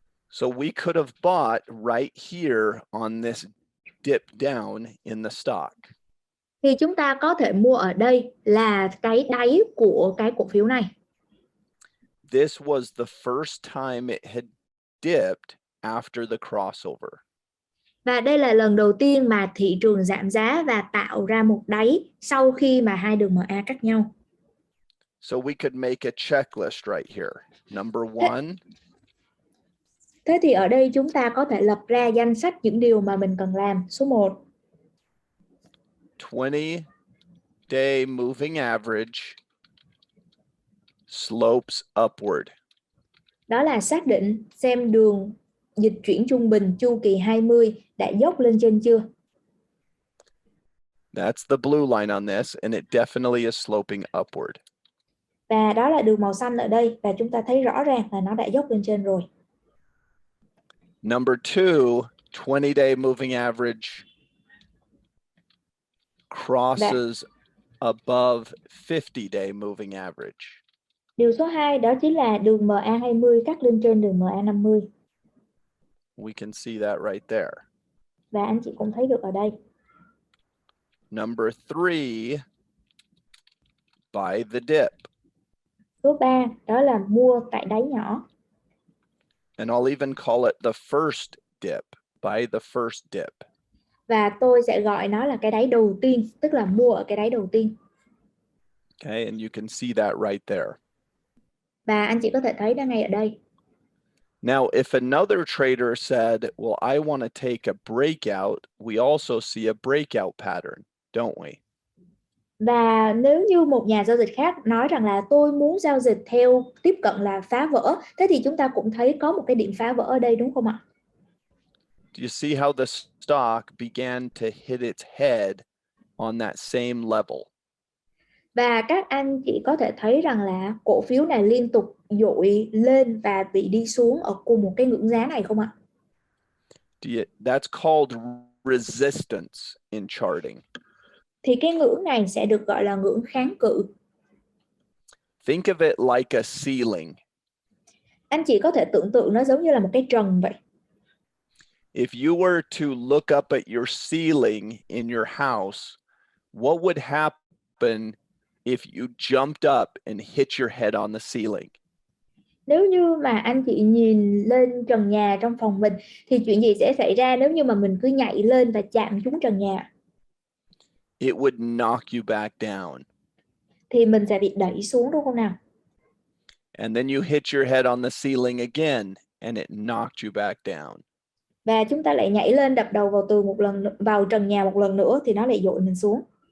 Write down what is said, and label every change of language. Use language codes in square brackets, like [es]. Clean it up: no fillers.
[en] So we could have bought right here on this dip down in the stock. [vi] Thì chúng ta có thể mua ở đây là cái đáy của cái cổ phiếu này. [en] This was the first time it had dipped after the crossover. [vi] Và đây là lần đầu tiên mà thị trường giảm giá và tạo ra một đáy sau khi mà hai đường MA cắt nhau. [en] So we could make a checklist right here. Number one. [vi] Thế thì ở đây chúng ta có thể lập ra danh sách những điều mà mình cần làm. Số 1. [en] 20-day moving average slopes upward. [vi] Đó là xác định xem đường dịch chuyển trung bình chu kỳ 20 đã dốc lên trên chưa. [en] That's the blue line on this, and it definitely is sloping upward. [vi] Và đó là đường màu xanh ở đây, và chúng ta thấy rõ ràng là nó đã dốc lên trên rồi. [en] Number two, 20-day moving average crosses above 50-day moving average. [vi] Điều số 2 đó chính là đường MA20 cắt lên trên đường MA50. [en] We can see that right there. [vi] Và anh chị cũng thấy được ở đây. [en] Number three, buy the dip. [vi] Số 3 đó là mua tại đáy nhỏ. [en] And I'll even call it the first dip. Buy the first dip. [vi] Và tôi sẽ gọi nó là cái đáy đầu tiên, tức là mua ở cái đáy đầu tiên. [en] Okay, and you can see that right there. [vi] Và anh chị có thể thấy đó ngay ở đây. [en] Now, if another trader said, well, I want to take a breakout, we also see a breakout pattern, don't we? [vi] Và nếu như một nhà giao dịch khác nói rằng là tôi muốn giao dịch theo tiếp cận là phá vỡ, thế thì chúng ta cũng thấy có một cái điểm phá vỡ ở đây, đúng không ạ? [en] Do you see how the stock began to hit its head on that same level? [vi] Và các anh chị có thể thấy rằng là cổ phiếu này liên tục dội lên và bị đi xuống ở cùng một cái ngưỡng giá này không ạ? [en] That's called resistance in charting. [vi] Thì cái ngưỡng này sẽ được gọi là ngưỡng kháng cự. [en] Think of it like a ceiling. [vi] Anh chị có thể tưởng tượng nó giống như là một cái trần vậy. [en] If you were to look up at your ceiling in your house, what would happen if you jumped up and hit your head on the ceiling? [vi] Nếu như mà anh chị nhìn lên trần nhà trong phòng mình thì chuyện gì sẽ xảy ra nếu như mà mình cứ nhảy lên và chạm trúng trần nhà? [en] It would knock you back down. [vi] Thì mình sẽ bị đẩy xuống, đúng không nào? [en] And then you hit your head on the ceiling again and it knocked you back down. [vi] Và chúng ta lại nhảy lên đập đầu vào tường một lần, vào trần nhà một lần nữa thì nó lại dội mình xuống.